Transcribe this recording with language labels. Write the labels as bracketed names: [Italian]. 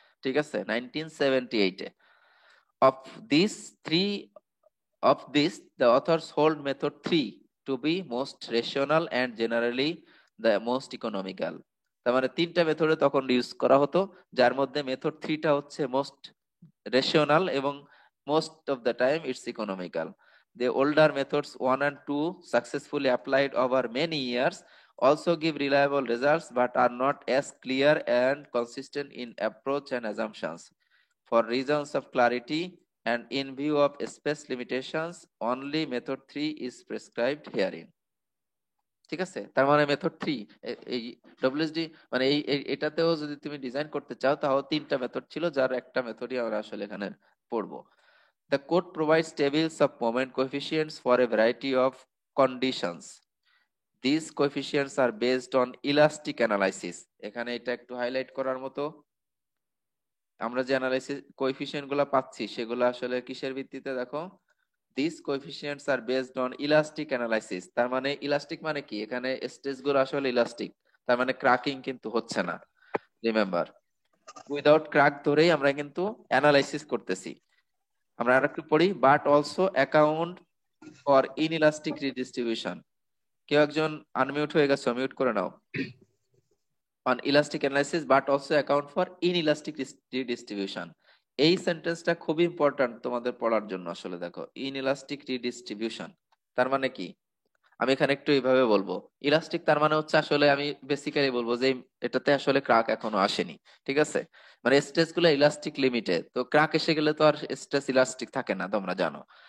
[Bangla] ঠিক আছে, [English] 1978-এ। Of this three Of this, the authors hold method 3 to be most rational and generally the most economical. [Bangla] তার মানে তিনটা মেথডে তখন ইউজ করা হতো, যার মধ্যে মেথড 3টা হচ্ছে মোস্ট রেশনাল এবং most of the time it's economical. [English] The older methods 1 and 2 successfully applied over many years also give reliable results but are not as clear and consistent in approach and assumptions. For reasons of clarity and in view of space limitations, only method 3 is prescribed herein. [Bangla] ঠিক আছে, তার মানে method 3 এই ডব্লিউএসডি মানে এটাতেও যদি তুমি design করতে চাও তাহলে তিনটা মেথড ছিল, যার একটা মেথডই আমরা আসলে এখানে পড়বো। [English] The code provides tables of moment coefficients for a variety of conditions. These coefficients are based on elastic analysis. [Bangla] এখানে এটা একটু হাইলাইট করার মতো, আমরা যে অ্যানালাইসিস কোএফিসিয়েন্ট গুলা পাচ্ছি সেগুলো আসলে কিসের ভিত্তিতে দেখো, [English] This coefficients are based on elastic analysis. [Bangla] তার মানে ইলাস্টিক মানে কি, এখানে স্টেজ গুলো আসলে ইলাস্টিক, তার মানে ক্র্যাকিং কিন্তু হচ্ছে না। রিমেম্বার, উইদাউট ক্র্যাক ধরেই আমরা কিন্তু অ্যানালাইসিস করতেছি। আমরা আরেকটু পড়ি, [English] But also account for inelastic redistribution. [Bangla] কেউ একজন আনমিউট হয়ে গেছে, মিউট করে নাও। [English] on elastic analysis but also account for inelastic redistribution। [Bangla] এই সেন্টেন্সটা খুব ইম্পর্ট্যান্ট তোমাদের পড়ার জন্য। আসলে দেখো, ইনইলাস্টিক রিডিস্ট্রিবিউশন তার মানে কি, আমি এখানে একটু এইভাবে বলবো। ইলাস্টিক তার মানে হচ্ছে, আসলে আমি বেসিক্যালি বলবো যে এটাতে আসলে ক্রাক এখনো আসেনি। ঠিক আছে, মানে স্ট্রেস গুলো ইলাস্টিক লিমিটে, তো ক্রাক এসে গেলে তো আর স্ট্রেস ইলাস্টিক থাকে না, তোমরা জানো।